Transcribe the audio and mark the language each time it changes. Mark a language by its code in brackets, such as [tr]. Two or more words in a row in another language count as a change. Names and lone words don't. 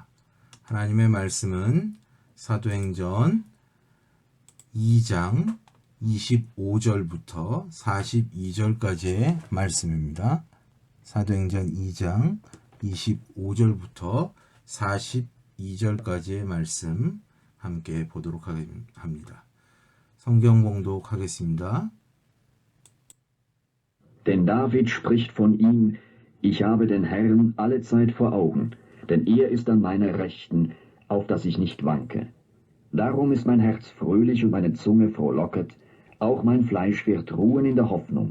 [ko] 하나님의 말씀은 사도행전 2장 25절부터 42절까지의 말씀입니다. 사도행전 2장 25절부터 42절까지의 말씀 함께 보도록 합니다. 성경 봉독하겠습니다. [de] Denn David spricht von ihm, ich habe den Herrn allezeit vor Augen, denn er ist an meiner Rechten, auf dass ich nicht wanke. Darum ist mein Herz fröhlich und meine Zunge frohlocket, auch mein Fleisch wird ruhen in der Hoffnung.